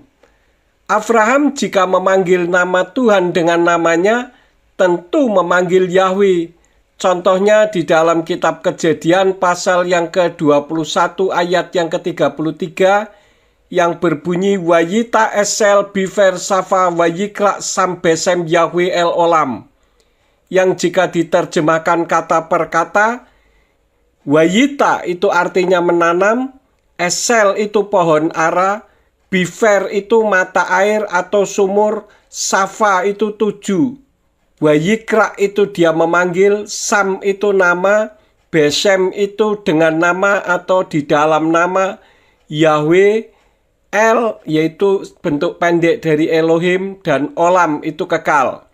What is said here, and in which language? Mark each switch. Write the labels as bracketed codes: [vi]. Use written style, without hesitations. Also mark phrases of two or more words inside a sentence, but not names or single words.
[id] Abraham jika memanggil nama Tuhan dengan namanya, tentu memanggil Yahweh. Contohnya di dalam kitab Kejadian pasal yang ke-21 ayat yang ke-33, yang berbunyi, [he] ויטע אשל בבאר שבע ויקרא שם בשם יהוה אל עולם. [id] Yang jika diterjemahkan kata per kata, Wayita itu artinya menanam, esel itu pohon ara, biver itu mata air atau sumur, safa itu 7. Wayikra itu dia memanggil, sam itu nama, besem itu dengan nama atau di dalam nama, Yahweh, El yaitu bentuk pendek dari Elohim, dan olam itu kekal.